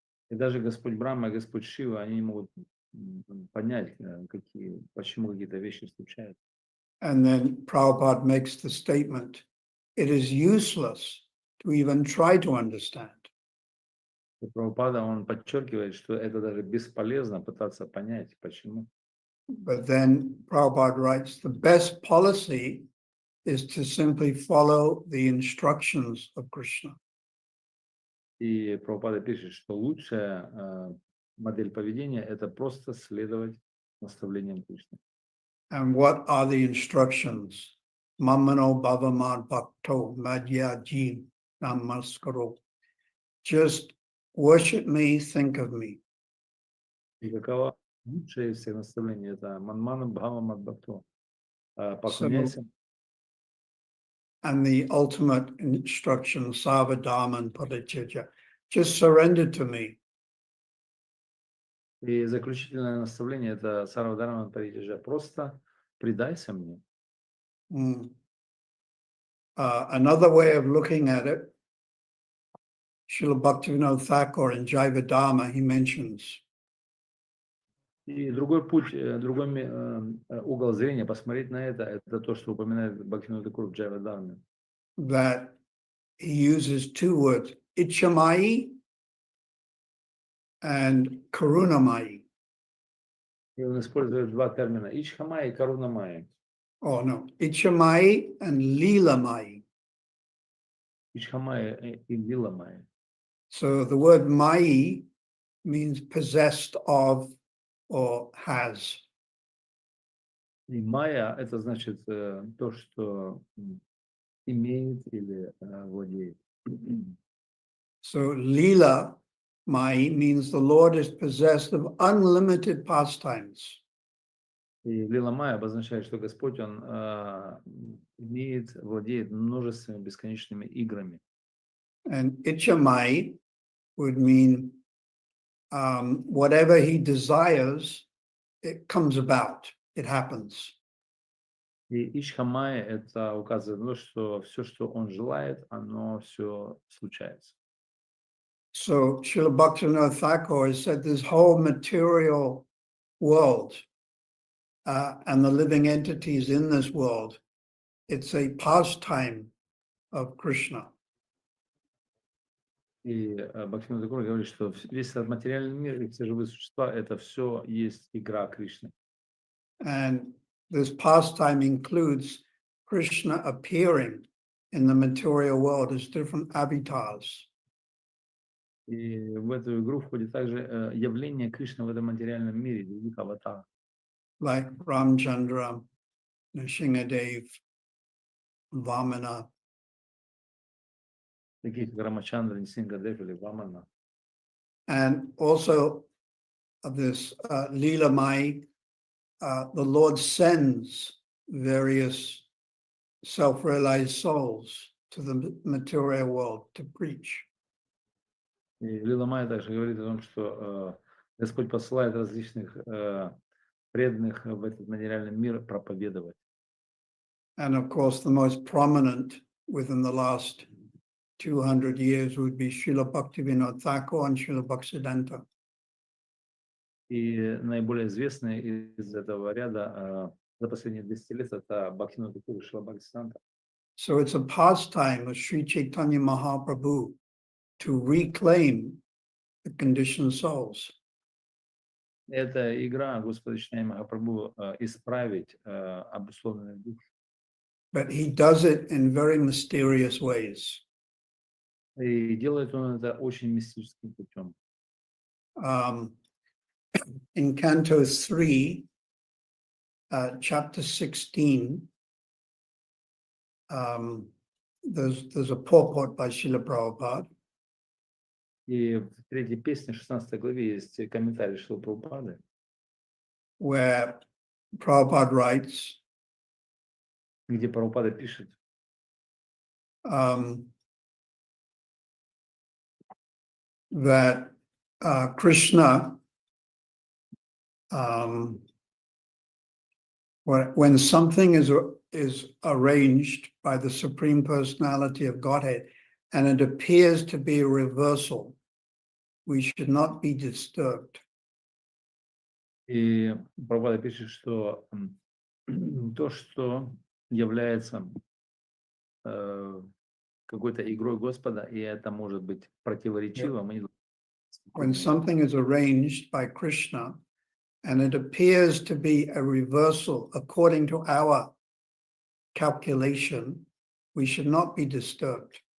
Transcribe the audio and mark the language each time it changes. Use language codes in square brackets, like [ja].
[ru] И даже Господь Брахма и Господь Шива, они не могут понять, почему какие-то вещи случаются. [en] And then Prabhupada makes the statement, it is useless to even try to understand. [ru] И Прабхупада, он подчеркивает, что это даже бесполезно пытаться понять, почему. [en] But then Prabhupada writes, the best policy is to simply follow the instructions of Krishna. [ru] И Прабхупада пишет, что лучшая модель поведения – это просто следовать наставлениям Кришны. [en] And what are the instructions? [sa] Mamano bhavamad bhakto madhyaji namaskaro. [en] Just worship me, think of me. [ru] И какова лучшая из всех наставлений? Это [sa] манмана бхава мадбхакто. [ru] Поклоняйся. [en] And the ultimate instruction, [sa] savadharman parityajya. [en] Just surrender to me. [ru] И заключительное наставление – это [sa] сарвадharman паритяджа. [ru] Просто предайся мне. [en] Another way of looking at it, Srila Bhaktivinoda Thakur in Jivadharma, he mentions [ru] И другой путь, другой угол зрения посмотреть на это то, что упоминает Бхактивинода Тхакур в Джайвадхарме. [en] that he uses two words, Ichamai and Karunamai. [ru] И он использует два термина – Ичхамай и Карунамай. [en] Oh, no, Ichamai and Leelamai. [ru] Ичхамай и Лиламай. [en] So the word Mai means possessed of or has. [ru] И Майя – это значит то, что имеет или владеет. [en] So Leela Mai means the Lord is possessed of unlimited pastimes. [ru] И Лиламай обозначает, что Господь, Он владеет множественными бесконечными играми. [en] And Ichamai would mean whatever he desires, it comes about, it happens. [ru] И Ичхамай – это указывает на то, что все, что он желает, оно все случается. [en] So Srila Bhaktivinoda Thakur has said this whole material world and the living entities in this world, it's a pastime of Krishna. [ru] И Бхактивинода Тхакур говорит, что весь этот материальный мир и все живые существа – это все есть игра Кришны. [en] And this pastime includes Krishna appearing in the material world as different avatars. [ru] И в эту игру входит также явление Кришны в этом материальном мире, других аватаров. [en] Like Ramchandra, Nrsimhadev, Vamana. [ru] Таких как Рамачандра, Нрсимхадев или Вамана. [en] And also of this Leela Mai, the Lord sends various self-realized souls to the material world to preach. [ru] И Лила Майя также говорит о том, что Господь посылает различных преданных в этот материальный мир проповедовать. [en] And of course, the most prominent within the last 200 years would be Srila Bhaktivinoda Thakur and Srila Bhaktisiddhanta. [ru] И наиболее известный из этого ряда за последние 200 лет это Бхактивинода Тхакур и Шрила Бхактисиданта. [en] So it's a pastime of Sri Chaitanya Mahaprabhu to reclaim the conditioned souls. [ru] Это игра Господа Чайтаньи Махапрабху исправить обусловленный дух. [en] But he does it in very mysterious ways. [ru] И делает он это очень мистическим путем. [en] In Canto 3, chapter 16, there's a purport by Srila Prabhupada. [ru] И в третьей песне, 16 главе, есть комментарий Шрилы Прабхупады, [en] where Prabhupada writes, [ru] где Прабхупада пишет, [en] that Krishna, when something is arranged by the Supreme Personality of Godhead and it appears to be a reversal, we should not be disturbed. [ru] и Прабхупада пишет, что то, что является какой-то игрой Господа, и это может быть противоречиво, мы не [en] When something is arranged by Krishna and it appears to be a reversal according to our calculation, we should not be disturbed.